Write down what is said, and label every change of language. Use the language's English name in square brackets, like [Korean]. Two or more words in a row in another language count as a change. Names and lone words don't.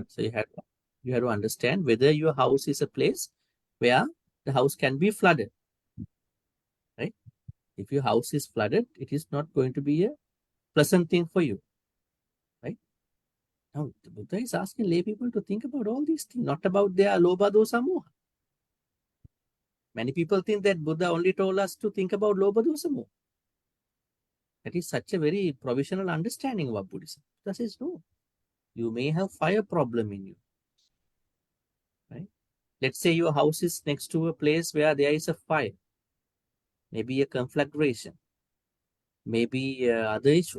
[English] So you have to understand whether your house is a place where the house can be flooded. Right? If your house is flooded, it is not going to be a pleasant thing for you. Right? Now, the Buddha is asking lay people to think about all these things, not about their [Pali] lobha, dosa, moha. [English] Many people think that Buddha only told us to think about [Pali] lobha, dosa, moha. [English] That is such a very provisional understanding of Buddhism. Buddha says, no, you may have fire problem in you. Right? Let's say your house is next to a place where there is a fire, maybe a conflagration, maybe other issues.